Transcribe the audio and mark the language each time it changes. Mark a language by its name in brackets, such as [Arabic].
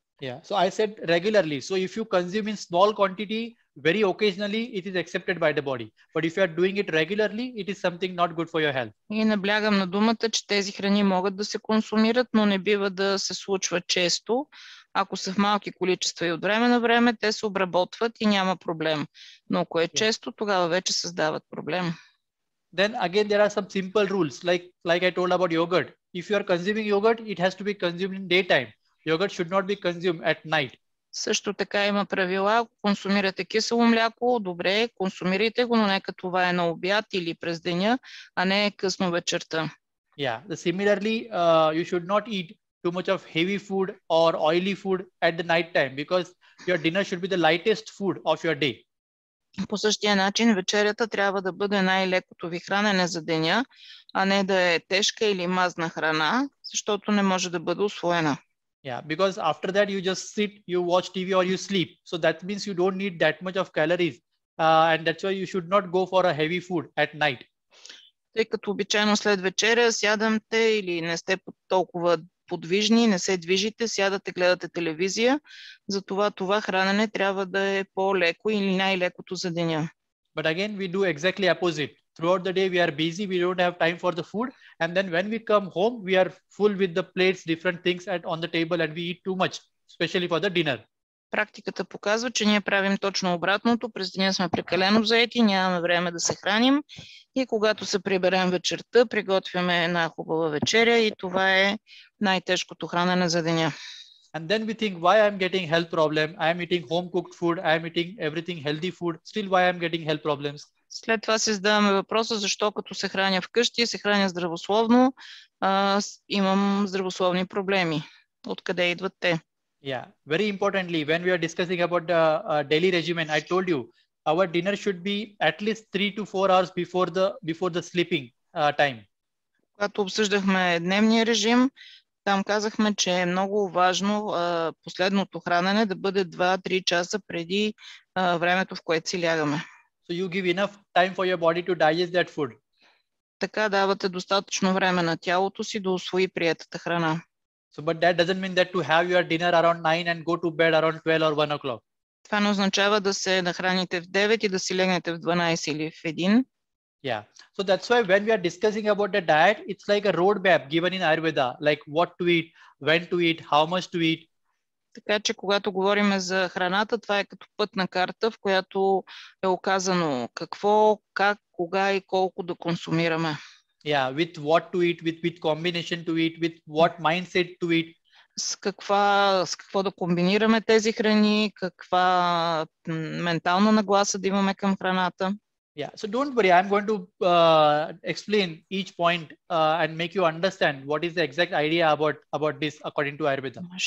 [English] Yeah, so I said regularly. So if you consume in small quantity, very occasionally, it is accepted by the body. But if you are doing it regularly, it is something not good for your health. [Bulgarian] И наблягам на думата, че тези храни могат да се консумират, но не бива да се случва често. Ако са в малки количества и от време на време, те се обработват и няма проблем. Но ако е често, тогава вече създават проблем. [English] Then again, there are some simple rules, like I told about yogurt. If you are consuming yogurt, it has to be consumed in daytime. Yogurt should not be consumed at night. [Bulgarian] Също така има правила. Ако консумирате кисело мляко, добре, консумирайте го, но нека това е на обяд или през деня, а не късно вечерта. [English] Yeah, similarly, you should not eat too much of heavy food or oily food at the night time because your dinner should be the lightest food of your day. [Bulgarian] По същия начин вечерята трябва да бъде най-лекото ви хранене за деня, а не да е тежка или мазна храна, защото не може да бъде усвоена. [English] Yeah, because after that you just sit, you watch TV or you sleep. So that means you don't need that much of calories. And that's why you should not go for a heavy food at night. [Bulgarian] Тъй като обичайно след вечеря сядамте или не сте толкова подвижни, не се движите, сядате, гледате телевизия. Затова това хранене трябва да е по-леко или най-лекото за деня. [English] But again, we do exactly opposite. Throughout the day, we are busy. We don't have time for the food. And then when we come home, we are full with the plates, different things on the table, and we eat too much, especially for the dinner. [Bulgarian] Практиката показва, че ние правим точно обратното. През деня сме прекалено заети, нямаме време да се храним. И когато се приберем вечерта, приготвяме една хубава вечеря и това е най-тежкото хранене за деня. [English] And then we think, why I'm getting health problem? I am eating home cooked food. I am eating everything healthy food. Still, why I'm getting health problems? [Bulgarian] След това си задаваме въпроса, защо като се храня вкъщи, се храня здравословно, имам здравословни проблеми. Откъде идват те? [English] Yeah, very importantly, when we are discussing about the daily regimen, I told you, our dinner should be at least 3 to 4 hours before the sleeping time. [Bulgarian] Когато обсъждахме дневния режим, там казахме, че е много важно последното хранене да бъде 2-3 часа преди времето, в което си лягаме. [English] So you give enough time for your body to digest that food. [Bulgarian] Така давате достатъчно време на тялото си да усвои приетата храна. [English] So, but that doesn't mean that to have your dinner around 9 and go to bed around 12 or 1 o'clock. [Bulgarian] Това не означава да се нахраните в 9 и да си легнете в 12 или в 1. [English] Yeah. So that's why when we are discussing about the diet, it's like a roadmap given in Ayurveda, like what to eat, when to eat, how much to eat. [Bulgarian] Така че когато говорим за храната, това е като пътна карта, в която е оказано какво, как, кога и колко да консумираме. [English] Yeah, with what to eat, with combination to eat, with what mindset to eat. [Bulgarian] С какво да комбинираме тези храни, каква ментална нагласа да имаме към храната. [English] Yeah, so don't worry, I'm going to explain each point and make you understand what is the exact idea about this according to Ayurveda.